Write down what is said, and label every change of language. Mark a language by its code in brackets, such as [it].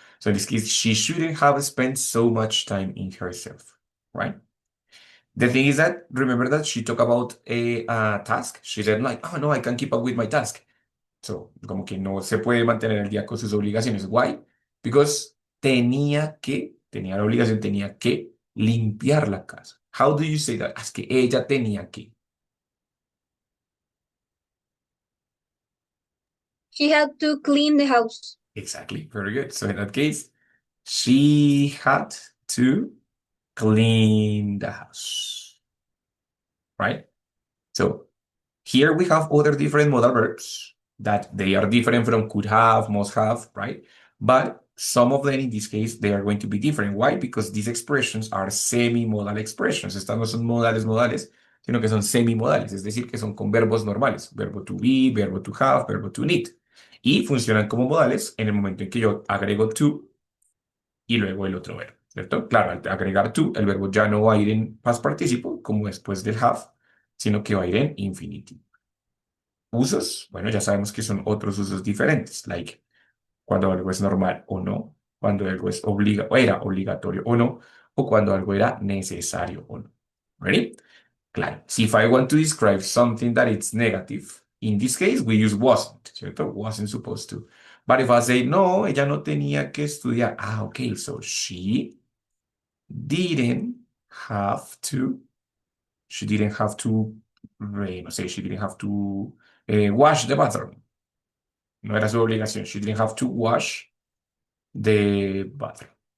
[en] So in this case, she shouldn't have spent so much time in herself, right? The thing is that, remember that she talked about a task? She said like, oh no, I can keep up with my task. [es] So, como que no se puede mantener el día con sus obligaciones. Why? Because tenía la obligación, tenía que limpiar la casa. [en] How do you say that? [es] Es que ella tenía que. [en] She had to clean the house. Exactly, very good. So in that case, she had to clean the house, right? So here we have other different modal verbs that they are different from could have, must have, right? But some of them in this case, they are going to be different. Why? Because these expressions are semi-modal expressions. [es] Estas no son modales, sino que son semi-modales, es decir, que son con verbos normales. Verbo to be, verbo to have, verbo to need. Y funcionan como modales en el momento en que yo agrego to y luego el otro verbo, ¿cierto? Claro, al agregar to, el verbo ya no va a ir en past participle, como después del have, sino que va a ir en infinitive. Usos, bueno, ya sabemos que son otros usos diferentes, like cuando algo es normal o no, cuando algo es era obligatorio o no, o cuando algo era necesario o no. [en] Ready? Claro. So if I want to describe something that it's negative, in this case we use wasn't, ¿cierto? Wasn't supposed to. But if I say, [es] no, ella no tenía que estudiar. [en] Ah, okay, so she didn't have to, she didn't have to, [es] no sé, [en] she didn't have to wash the bathroom. [es] No era su obligación. [en] She didn't have to wash the bathroom.